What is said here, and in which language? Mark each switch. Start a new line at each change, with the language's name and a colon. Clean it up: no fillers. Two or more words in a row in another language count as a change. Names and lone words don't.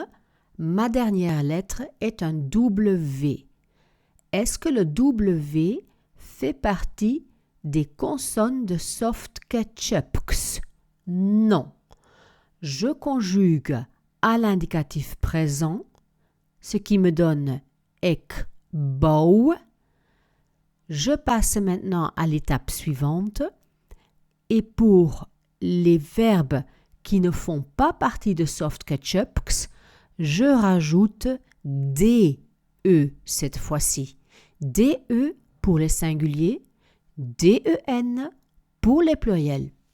French: Ma dernière lettre est un W. Est-ce que le W fait partie des consonnes de soft ketchups? Non. Je conjugue à l'indicatif présent, ce qui me donne
Dutch: ik bouw.
French: Je passe maintenant à l'étape suivante et pour les verbes qui ne font pas partie de soft ketchups, je rajoute DE cette fois-ci. DE pour les singuliers, den pour les pluriels.